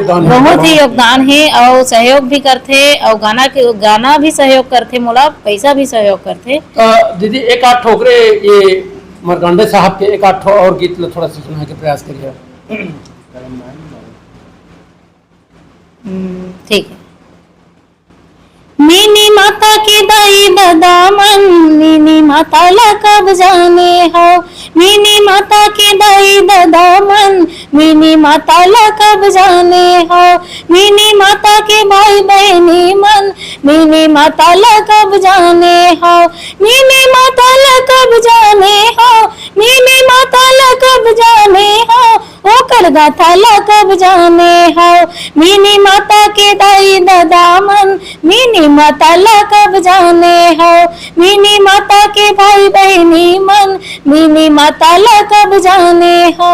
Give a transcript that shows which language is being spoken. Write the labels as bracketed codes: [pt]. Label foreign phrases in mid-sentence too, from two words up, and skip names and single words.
[hne] योगदान है और सहयोग भी करते, और गाना भी सहयोग करते, मोला पैसा भी सहयोग करते। दीदी एक आध ठोकरे ये मार्कंडे साहब के एक आध और गीत थोड़ा सा सुनाने के प्रयास करिए। ठीक है। मीनी माता की दाई दादामन, मीनी माता ला कब जाने हो, मीनी माता की दाई दादामन, मीनी माता ला कब जाने हो, मीनी माता के भाई बहनी मन, मीनी माता ला कब जाने हो, मीनी माता ला कब जाने हो, मीनी माता ला कब जाने हो, ओकर गाथा ला कब जाने हो, मीनी माता के दाई दादामन, मीनी माता ला कब जाने हो, मीनी माता के भाई बहनी मन, मीनी माता ला कब जाने हो।